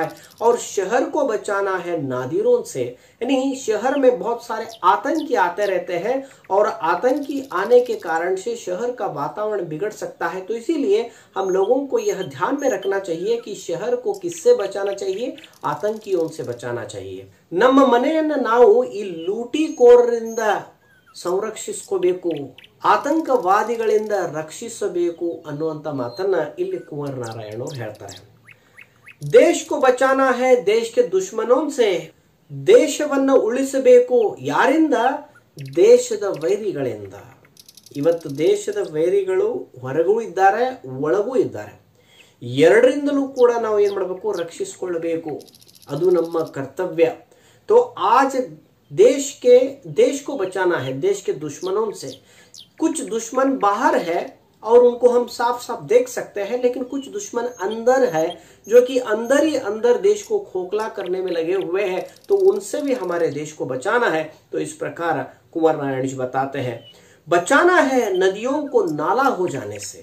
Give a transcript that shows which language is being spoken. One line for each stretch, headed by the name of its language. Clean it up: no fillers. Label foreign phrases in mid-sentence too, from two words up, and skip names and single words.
Hindi: और शहर को बचाना है नादिरों से, यानी शहर में बहुत सारे आतंकी आते रहते हैं और आतंकी आने के कारण से शहर का वातावरण बिगड़ सकता है. तो इसीलिए हम लोगों को यह ध्यान में रखना चाहिए कि शहर को किससे बचाना चाहिए, आतंकियों से बचाना चाहिए.
Kannada: ನಮ್ಮ ಮನೆಯನ್ನ ನಾವು ಈ ಲೂಟಿಕೋರರಿಂದ ಸಂರಕ್ಷಿಸಿಸಬೇಕು, ಆತಂಕವಾದಿಗಳಿಂದ ರಕ್ಷಿಸಬೇಕು ಅನ್ನುವಂತ ಮಾತನ್ನ ಇಲ್ಲಿ ಕುಂವರ್ ನಾರಾಯಣ ಅವರು ಹೇಳ್ತಾರೆ.
Hindi: ದೇಶ को बचाना है देश के दुश्मनों से.
Kannada: ದೇಶವನ್ನು ಉಳಿಸಬೇಕು ಯಾರಿಂದ? ದೇಶದ ವೈರಿಗಳಿಂದ. ಇವತ್ತು ದೇಶದ ವೈರಿಗಳು ಹೊರಗೂ ಇದ್ದಾರೆ, ಒಳಗೂ ಇದ್ದಾರೆ. ಎರಡರಿಂದಲೂ ಕೂಡ ನಾವು ಏನ್ ಮಾಡಬೇಕು? ರಕ್ಷಿಸಿಕೊಳ್ಳಬೇಕು. ಅದು ನಮ್ಮ ಕರ್ತವ್ಯ.
Hindi: तो आज देश को बचाना है देश के दुश्मनों से. कुछ दुश्मन बाहर है और उनको हम साफ साफ देख सकते हैं, लेकिन कुछ दुश्मन अंदर है जो कि अंदर ही अंदर देश को खोखला करने में लगे हुए हैं. तो उनसे भी हमारे देश को बचाना है. तो इस प्रकार कुंवर नारायण जी बताते हैं, बचाना है नदियों को नाला हो जाने से.